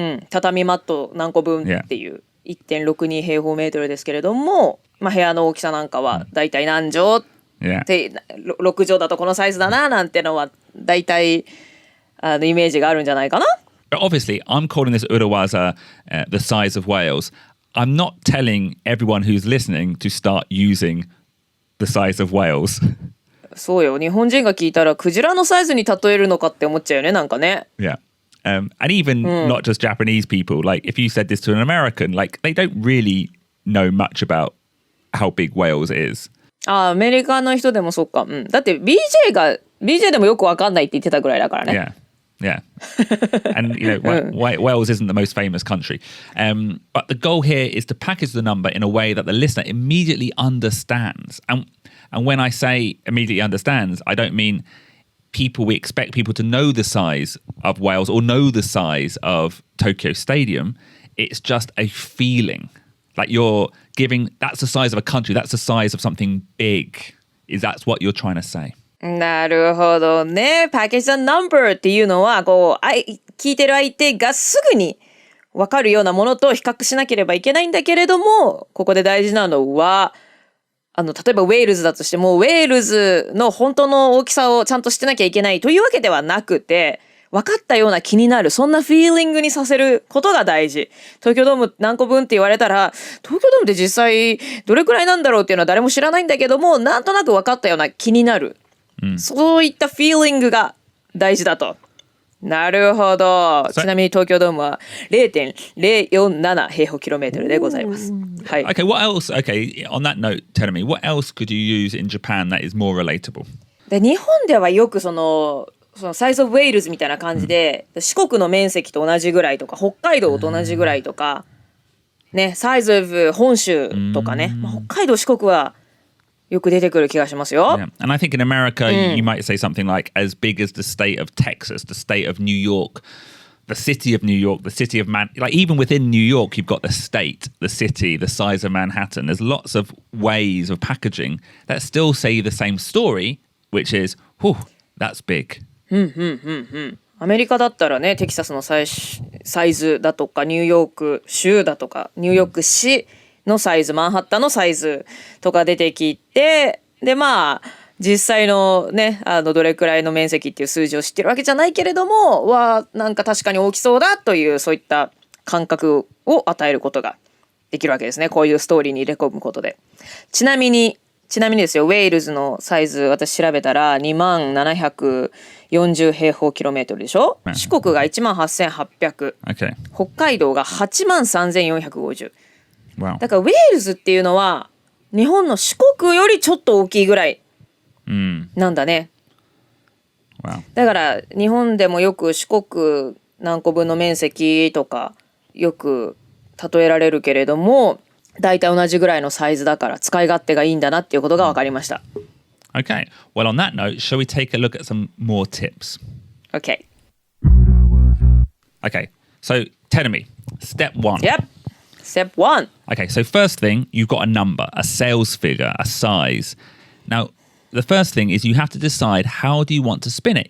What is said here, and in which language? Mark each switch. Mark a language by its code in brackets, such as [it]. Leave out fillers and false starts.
[ja] 畳マット何個分っていう 1.62 平方メートルですけれども、部屋の大きさなんかはだいたい何畳って、6畳だとこのサイズだななんてのはだいたいイメージがあるんじゃないかな。 [en] But obviously, I'm calling this Urawaza the size of Wales. I'm not telling everyone who's listening to start using the size of Wales. [ja] そうよ。日本人が聞いたらクジラのサイズに例えるのかって思っちゃうよね、なんかね。 [en] And even not just Japanese people, like if you said this to an American, like they don't really know much about how big Wales is. [ja] アメリカの人でもそっか。だって BJ でもよくわかんないって言ってたぐらいだからね。 [en] Yeah. And Wales isn't the most famous country. But the goal here is to package the number in a way that the listener immediately understands. And when I say immediately understands, I don't mean we expect people to know the size of Wales or know the size of Tokyo Stadium. It's just a feeling. Like you're giving, that's the size of a country, that's the size of something big. That's what you're trying to say. [ja] なるほどね。パッケージナンバーっていうのは聞いてる相手がすぐに分かるようなものと比較しなければいけないんだけれども、ここで大事なのは例えばウェールズだとしてもウェールズの本当の大きさをちゃんとしてなきゃいけないというわけではなくて、分かったような気になる、そんなフィーリングにさせることが大事。東京ドーム何個分って言われたら、東京ドームって実際どれくらいなんだろうっていうのは誰も知らないんだけども、なんとなく分かったような気になる。そういったフィーリングが大事だと。なるほど。ちなみに東京ドームは 0.047 平方キロメートルでございます。はい。 [en] Okay, what else? Okay, on that note, tell me, what else could you use in Japan that is more relatable? [ja] で日本ではよくそのサイズオブウェールズみたいな感じで、四国の面積と同じぐらいとか、北海道と同じぐらいとか、ね、サイズオブ本州とかね、北海道四国はよく出てくる気がしますよ。 [en] Yeah. And I think in America, you might say something like as big as the state of Texas, the state of New York, the city of New York, the city of like even within New York, you've got the state, the city, the size of Manhattan. There's lots of ways of packaging that still say the same story, which is, whew, that's big. [ja] アメリカだったらね、テキサスのサイズだとか、ニューヨーク州だとか、ニューヨーク市のサイズ、マンハッタンのサイズとか出てきて、でまあ実際のね、どれくらいの面積っていう数字を知ってるわけじゃないけれども、なんか確かに大きそうだという、そういった感覚を与えることができるわけですね。こういうストーリーに入れ込むことで。ちなみにですよ、ウェールズのサイズ私調べたら2840平方キロメートルでしょ。四国が18800、 [en] Okay. [ja] 北海道が83450。 [en] Wow. [ja] だからウェールズっていうのは日本の四国よりちょっと大きいぐらいなんだね。 [en] Wow. [ja] だから日本でもよく四国何個分の面積とかよく例えられるけれども、だいたい同じぐらいのサイズだから使い勝手がいいんだなっていうことが分かりました。 [en] Okay. Well, on that note, shall we take a look at some more tips? Okay. Okay. So, tell me, step one. Yep. Step one. Okay, so first thing, you've got a number, a sales figure, a size. Now, the first thing is you have to decide how do you want to spin it?